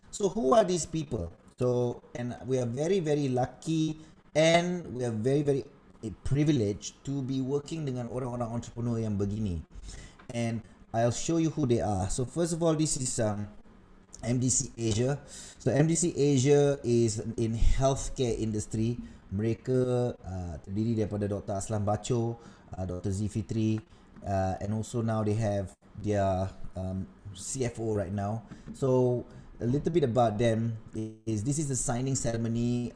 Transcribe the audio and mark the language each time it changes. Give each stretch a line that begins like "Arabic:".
English: So who are these people? So, and we are very, very lucky, and we are very, very privileged to be working dengan orang-orang entrepreneur yang begini. And I'll show you who they are. So first of all, this is MDC Asia. So MDC Asia is in healthcare industry.
Malay: Mereka terdiri daripada Dr. Aslam Bacho, Dr.
English: Zifitri, and also now they have their CFO right now. So a little bit about them is, this is the signing ceremony.